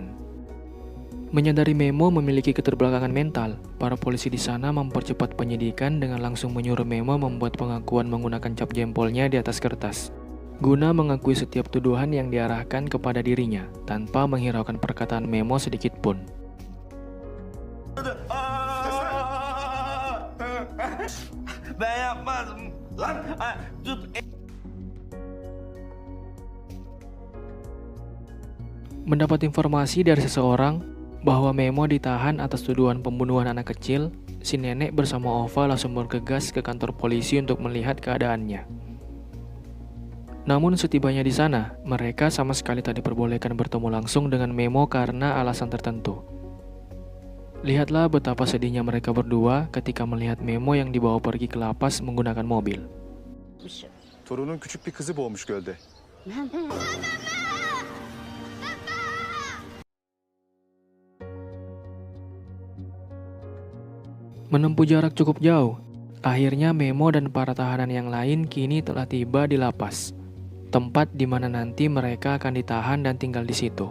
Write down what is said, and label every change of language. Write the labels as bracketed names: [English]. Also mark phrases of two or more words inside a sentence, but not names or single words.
[Indonesian] Menyadari Memo memiliki keterbelakangan mental, para polisi di sana mempercepat penyidikan dengan langsung menyuruh Memo membuat pengakuan menggunakan cap jempolnya di atas kertas, guna mengakui setiap tuduhan yang diarahkan kepada dirinya, tanpa menghiraukan perkataan Memo sedikit pun. [Turkish] Ben yapmadım lan. Tut. [Indonesian] Mendapat informasi dari seseorang bahwa Memo ditahan atas tuduhan pembunuhan anak kecil, si nenek bersama Ova langsung bergegas ke kantor polisi untuk melihat keadaannya. Namun setibanya di sana, mereka sama sekali tak diperbolehkan bertemu langsung dengan Memo karena alasan tertentu. Lihatlah betapa sedihnya mereka berdua ketika melihat Memo yang dibawa pergi ke lapas menggunakan mobil. [Turkish] Torunun küçük bir kızı boğmuş gölde. [Indonesian] Menempuh jarak cukup jauh, akhirnya Memo dan para tahanan yang lain kini telah tiba di lapas, tempat di mana nanti mereka akan ditahan dan tinggal di situ.